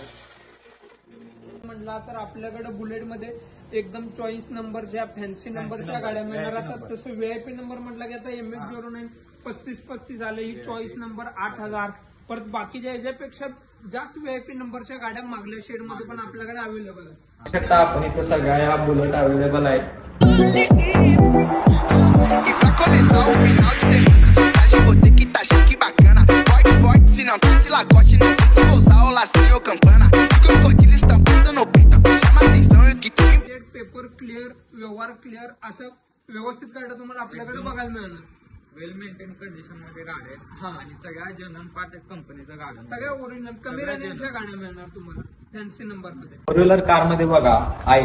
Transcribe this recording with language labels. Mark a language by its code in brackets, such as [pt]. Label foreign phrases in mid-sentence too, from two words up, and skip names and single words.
[mr] म्हणला तर आपल्याकडे बुलेटमध्ये एकदम चॉईस नंबरच्या फॅन्सी नंबरच्या गाड्या मिळणार. आता तसं [en] VIP number [mr] म्हटलं की आता MX-09 3535 आले, ही [en] choice number [mr] 8000. परत बाकीच्या याच्यापेक्षा जास्त व्हीआयपी नंबरच्या गाड्या मागल्या शेडमध्ये पण आपल्याकडे अवेलेबल आहे. शकता आपण इथं सगळ्या या बुलेट अवेलेबल आहेत. [pt] E pra começar o final de semana, hoje vou ter que tá chique bacana. Forte, forte, se não tá de lagoste, não sei se vou usar o lacinho ou campana. Crocodilo estampado no peito, chama atenção e o que te [en] paper clear, [mr] व्यवहार क्लिअर, असं व्यवस्थित गाड्या तुम्हाला आपल्याकडे बघायला मिळणार. [en] well maintain condition [mr] मध्ये गाड्या आहेत आणि सगळ्या जनरल पार्ट कंपनीचं गाड्या, सगळ्या ओरिजिनल कमी रेंजच्या गाड्या मिळणार तुम्हाला फॅन्सी नंबर मध्ये. [en] four wheeler car [mr] मध्ये बघा